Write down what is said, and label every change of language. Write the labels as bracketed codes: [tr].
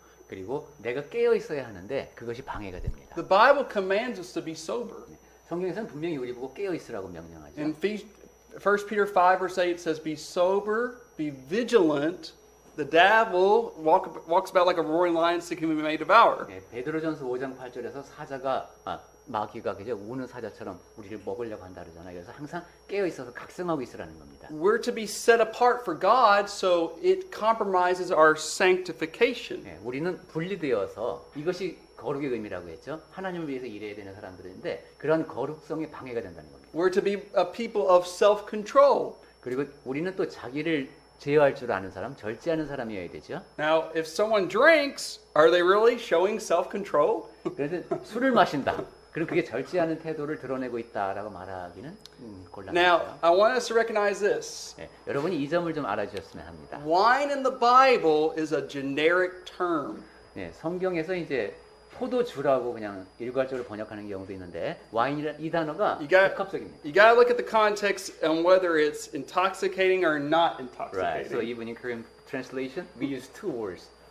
[ko] 그리고 내가 깨어 있어야 하는데 그것이 방해가 됩니다. [en] The Bible commands us to be sober. [ko] 성경에서는 분명히 우리 보고 깨어 있으라고 명령하죠. [en] In 1 Peter 5 verse 8 it says, "Be sober, be vigilant. The devil walks about like a roaring lion seeking whom he may devour." [ko] 네, 베드로전서 5장 8절에서 사자가 마귀가 그죠 우는 사자처럼 우리를 먹으려고 한다 그러잖아요. 그래서 항상 깨어 있어서 각성하고 있으라는 겁니다. [en] We're to be set apart for God, so it compromises our sanctification. [ko] 네, 우리는 분리되어서 이것이 거룩의 의미라고 했죠. 하나님을 위해서 일해야 되는 사람들인데 그런 거룩성에 방해가 된다는 겁니다. [en] We're to be a people of self-control. [ko] 그리고 우리는 또 자기를 제어할 줄 아는 사람, 절제하는 사람이어야 되죠. [en] Now, if someone drinks, are they really showing self-control? [ko] 그래서 술을 마신다. 그리고 그게 절제하는 태도를 드러내고 있다라고 말하기는 [en] Now, [ko] 곤란해요. [en] I want us to recognize this. [ko] 네, 여러분이 이 점을 좀 알아주셨으면 합니다. [en] Wine in the Bible is a generic term. [ko] 네, 성경에서 이제 포도주라고 그냥 일괄적으로 번역하는 경우도 있는데 와인이라는 이 단어가 [en] You got, [ko] 복합적입니다. [en] you got to look at the context on whether it's intoxicating or not Right. So intoxicating. even in Korean translation, we use two words.